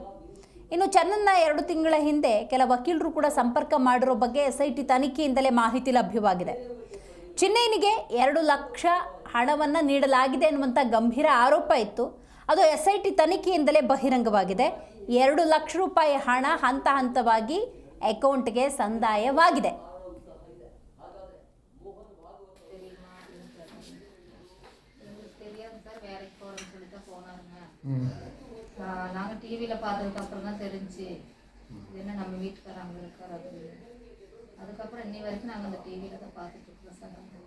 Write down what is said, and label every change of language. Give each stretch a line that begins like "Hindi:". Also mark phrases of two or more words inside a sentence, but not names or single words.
Kannada: ಇನ್ನು ಚೆನ್ನನ್ನ 2 ತಿಂಗಳ ಹಿಂದೆ ಕೆಲ ವಕೀಲರು ಕೂಡ ಸಂಪರ್ಕ ಮಾಡಿರೋ ಬಗ್ಗೆ SIT ತನಿಖೆಯಿಂದಲೇ ಮಾಹಿತಿ ಲಭ್ಯವಾಗಿದೆ. ಚಿನ್ನಯ್ಯನಿಗೆ 2 ಲಕ್ಷ ಹಣವನ್ನು ನೀಡಲಾಗಿದೆ ಅನ್ನುವಂಥ ಗಂಭೀರ ಆರೋಪ ಇತ್ತು. ಅದು SIT ತನಿಖೆಯಿಂದಲೇ ಬಹಿರಂಗವಾಗಿದೆ. 2 ಲಕ್ಷ ರೂಪಾಯಿ ಹಣ ಹಂತ ಹಂತವಾಗಿ ಅಕೌಂಟ್ಗೆ ಸಂದಾಯವಾಗಿದೆ.
Tamil: நாங்கள் டிவியில் பார்த்ததுக்கு அப்புறம் தான் தெரிஞ்சு என்ன நம்ம வீட்டுக்காரங்க இருக்கார். அதுக்கப்புறம் இன்னி வரைக்கும் நாங்கள் அந்த டிவியில் தான் பார்த்துட்டு இருக்கோம் சார்.